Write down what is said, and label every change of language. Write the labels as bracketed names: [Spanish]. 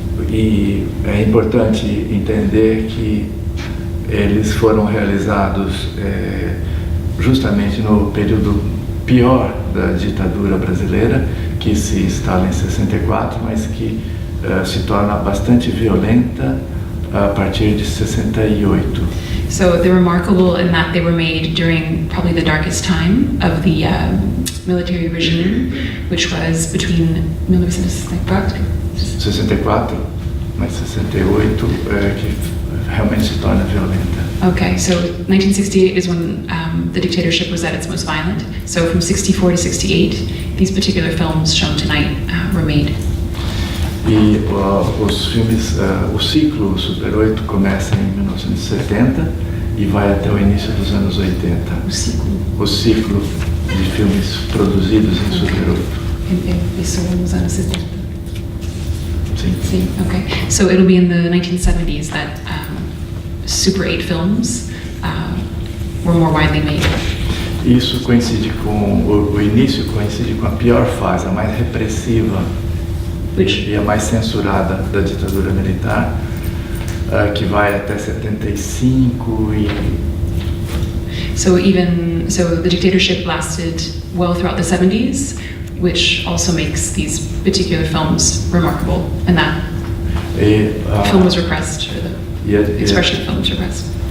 [Portuguese] E é importante entender que eles foram realizados justamente no período pior da ditadura brasileira, que se instala em 64, mas que se torna bastante violenta a partir de 68. [English] So they're remarkable in that they were made during probably the darkest time of the military regime, which was between 1964. [Portuguese] 64, mas 68 que realmente se torna violenta. [English] Okay, so 1968 is when the dictatorship was at its most violent. So from 64 to 68, these particular films shown tonight were made. [Portuguese] E os filmes, o ciclo Super 8 começa em 1970 e vai até o início dos anos 80. O ciclo de filmes produzidos em Super 8. Isso nos anos 70. Sim. [English] Okay. So it'll be in the 1970s that Super 8 films were more widely made. [Portuguese] Isso coincide com o início coincide com a pior fase, a mais repressiva e a mais censurada da ditadura militar, que vai até 75 e [English] So the dictatorship lasted well throughout the 70s, which also makes these particular films remarkable. And that film was repressed, or the expression of film was repressed.